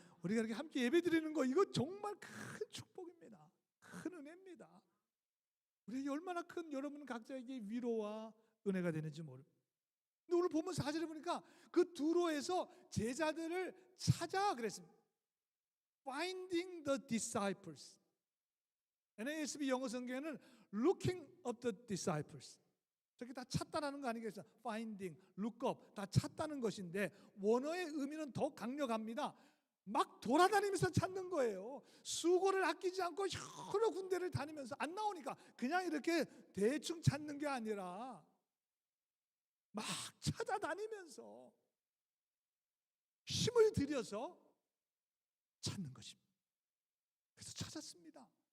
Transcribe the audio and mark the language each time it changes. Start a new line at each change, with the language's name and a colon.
Korean: 우리가 이렇게 함께 예배 드리는 거 이거 정말 큰 축복입니다. 큰 은혜입니다. 우리에게 얼마나 큰 여러분 각자에게 위로와 은혜가 되는지 모릅니다. 근데 오늘 보면 4절에 보니까 그 두로에서 제자들을 찾아 그랬습니다.
English: Finding the disciples. NASB
Korean: 영어 성경에는
English: Looking up the disciples.
Korean: 저게 다 찾다라는 거 아니겠어요?
English: Finding, look up
Korean: 다 찾다는 것인데 원어의 의미는 더 강력합니다. 막 돌아다니면서 찾는 거예요. 수고를 아끼지 않고 여러 군데를 다니면서 안 나오니까 그냥 이렇게 대충 찾는 게 아니라 막 찾아다니면서 힘을 들여서 찾는 것입니다. 그래서 찾았습니다.